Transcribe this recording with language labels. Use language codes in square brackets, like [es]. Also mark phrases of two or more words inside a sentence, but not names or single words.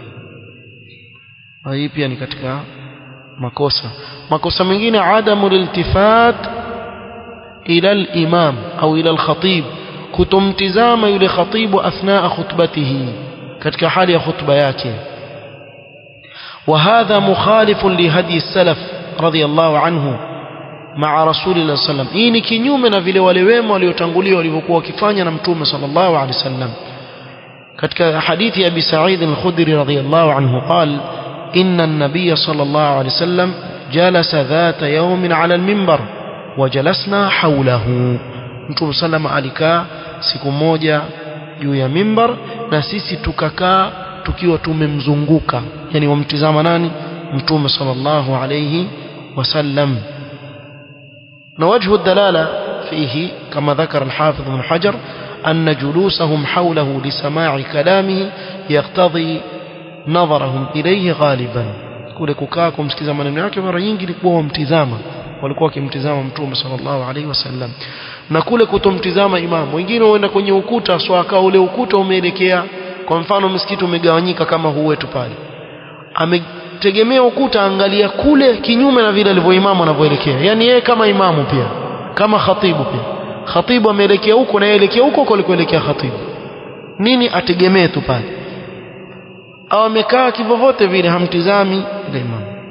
[sw] Hii pia ni katika makosa. Makosa mengine [ar] عدم الالتفات إلى الإمام [sw] au [ar] إلى الخطيب, [sw] kutomtizama yule khatibu [ar] أثناء خطبته, [sw] katika hali ya khutba yake. [ar] وهذا مخالف لهدي السلف رضي الله عنه مع رسول الله صلى الله عليه وسلم. [sw] hii ni kinyume na vile wale wema waliotangulia walivyokuwa wakifanya na Mtume [ar] صلى الله عليه وسلم. [sw] katika hadithi ya [ar] Abi Sa'id al-Khudri رضي الله عنه قال إن النبي صلى الله عليه وسلم جلس ذات يوم على المنبر وجلسنا حوله. [sw] Mtume sallam alikaa siku moja juu ya mimbar na sisi tukakaa tukiwa tumemzunguka, yani wamtizama nani? Mtume [ar] صلى الله عليه وسلم. ووجه الدلالة فيه kama ذكر الحافظ ابن حجر أن جلوسهم حوله لسماع كلامه يقتضي نظرهم إليه غالبا. [sw] kule kukaa kumsikiza maneno yake mara nyingi ilikuwa wamtizama, walikuwa wakimtizama Mtume [ar] صلى الله عليه وسلم. [sw] na kule kutomtizama imamu, wengine waenda kwenye ukuta swaka, ule ukuta umeelekea, kwa mfano msikiti umegawanyika kama huu wetu pale, ametegemea ukuta, angalia kule kinyume na vile alivyo imamu anavyoelekea, yani yeye kama imamu pia kama khatibu pia, khatibu ameelekea huko na aelekea huko kulikoelekea khatibu, nini ategemee tu pale, au amekaa kivyovyote vile hamtizami ile imamu.